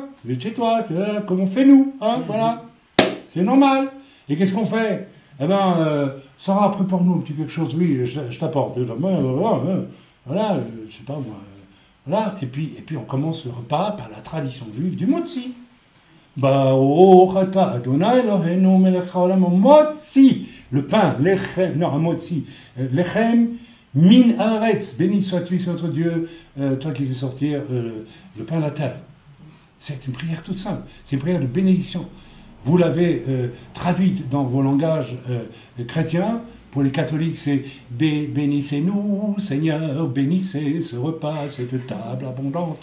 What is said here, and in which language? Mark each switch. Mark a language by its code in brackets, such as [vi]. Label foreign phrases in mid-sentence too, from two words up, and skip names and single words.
[fr] Je vais chez toi, comme on fait nous, hein, voilà. C'est normal. Et qu'est-ce qu'on fait? Eh ben, Sarah, prépare-nous un petit quelque chose. Oui, je t'apporte. Voilà, je sais pas moi. Voilà. Et puis on commence le repas par la tradition juive du motzi. [he] ברוך אדוני אלוהינו מלך העולם. Motzi, [fr] le pain, lechem, non, un motzi, lechem. [he] מן הארץ, [fr] béni sois-tu, c'est notre Dieu, toi qui fais sortir le pain de la terre. C'est une prière toute simple, c'est une prière de bénédiction. Vous l'avez traduite dans vos langages chrétiens. Pour les catholiques, c'est bénissez-nous, Seigneur, bénissez ce repas, cette table abondante.